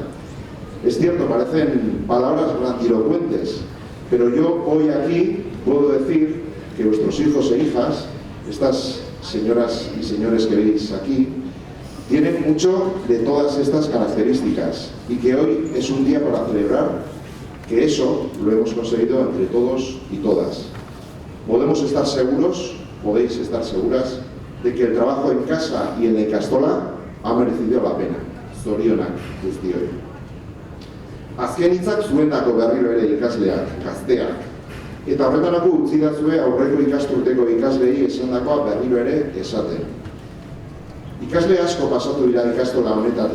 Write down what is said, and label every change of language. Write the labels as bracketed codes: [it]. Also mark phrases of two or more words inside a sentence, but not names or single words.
[es] Es cierto, parecen palabras grandilocuentes, pero yo hoy aquí puedo decir que vuestros hijos e hijas, estas señoras y señores que veis aquí, tienen mucho de todas estas características y que hoy es un día para celebrar que eso lo hemos conseguido entre todos y todas. Podemos estar seguros, podéis estar seguras, de que el trabajo en casa y en la Ikastola ha merecido la pena. [eu] Zorionak guztioi. Azken hitzak zuendako berriro ere ikasleak, gazteak. Eta horretarako utzi dazue aurreko ikasturteko ikaslei esandakoa berriro ere esaten. Ikasle asko pasatu dira Ikastola honetatik.